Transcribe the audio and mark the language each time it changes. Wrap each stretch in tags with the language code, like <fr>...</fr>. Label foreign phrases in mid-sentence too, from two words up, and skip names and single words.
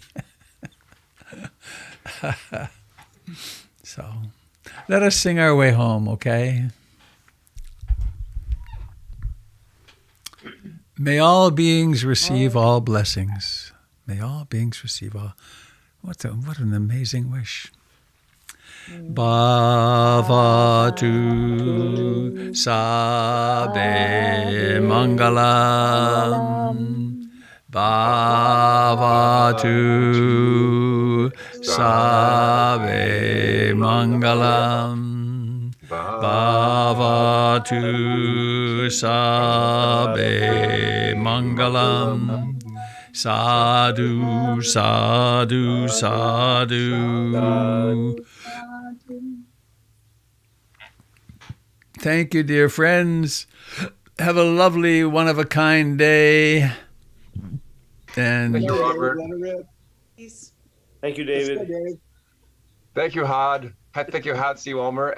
<en>So let us sing our way home, okay? May all beings receive all blessings. May all beings receive all. What an amazing wish.</en> <pi>Bhavatu Sabe Mangalam. Bhavatu Sabe Mangalam. Bhavatu Sabe Mangalam. Sadhu, sadhu, sadhu.</pi> <en>Thank you, dear friends. Have a lovely, one-of-a-kind day. And Thank you, Robert. Peace. Thank you, Let's go, David. Dave. Thank you, Had. Thank you, Had, C. Wilmer.</en>